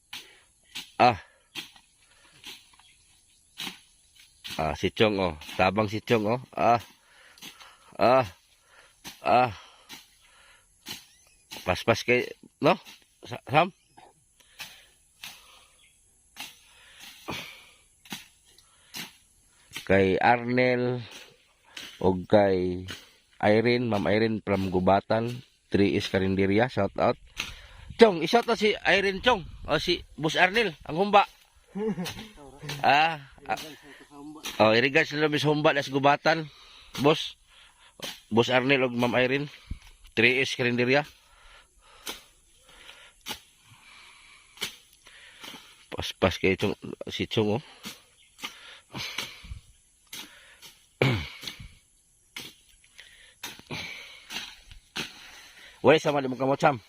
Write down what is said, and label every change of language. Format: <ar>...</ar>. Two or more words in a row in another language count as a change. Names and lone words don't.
<ceb>Si Chong, tabang si Chong, Paspas kay, no? Sam? Kay Arnel o kay Irene, Ma'am Irene from Gubatan, 3S Carinderia,</ceb> <en>shout out.</en> <ceb>Chong, i-shout out si Irene Chong o si Boss Arnel, ang humba. Irigas na sa humba na sa Gubatan, Boss Arnel o Ma'am Irene, 3S Carinderia. Paspas kay Chong, si Chong, Wala sama di mo kamot, Sam.</ceb>